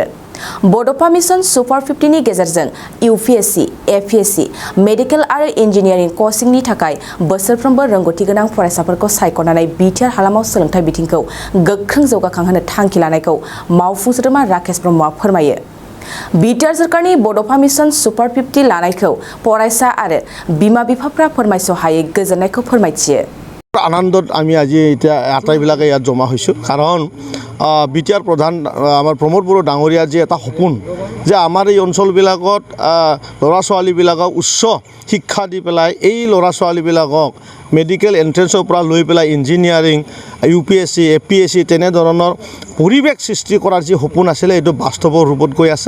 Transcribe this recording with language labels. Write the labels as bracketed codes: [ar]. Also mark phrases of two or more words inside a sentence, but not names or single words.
[brx] बड'फा मिशन सुपार 50 नि गेजेरजों यूपीएससी, एपीएससी, मेडिकल आरो इंजीनियरिंग कोचिंनि थाखाय बोसोरफ्रोमबो रोंगौथि गोनां फरायसाफोरखौ सायख'नानै बिटिआर हालामाव सोलोंथाइ बिथिंखौ गोख्रों जौगाखांहोनो थांखि लानायखौ मावफुं सोद्रोमा राकेश ब्रह्मआ फोरमायो। बिटिआर सरकारनि बड'फा मिशन सुपार 50 लानायखौ फरायसा आरो बिमा-बिफाफ्रा फोरमायस' हायै गोजोननायखौ फोरमायथियो। [as] আনন্দত আমি আজি এটা আটাইবিলাকে ইয়াত জমা হৈছোঁ কাৰণ বিটিআর প্ৰধান আমাৰ প্ৰমোদ বড়ো ডাঙৰীয়াৰ যে এটা সপোন যে আমাৰ এই অঞ্চলবিলাকত ল'ৰা ছোৱালীবিলাকক উচ্চ শিক্ষা দি পেলাই এই ল'ৰা ছোৱালীবিলাকক [en] medical entrance [as] পৰা লৈ পেলাই ইঞ্জিনিয়াৰিং, यूपीएससी, एपीएससी তেনেধৰণৰ পৰিৱেশ সৃষ্টি কৰাৰ যে সপোন আছিল এইটো বাস্তৱৰ ৰূপত গৈ আছে।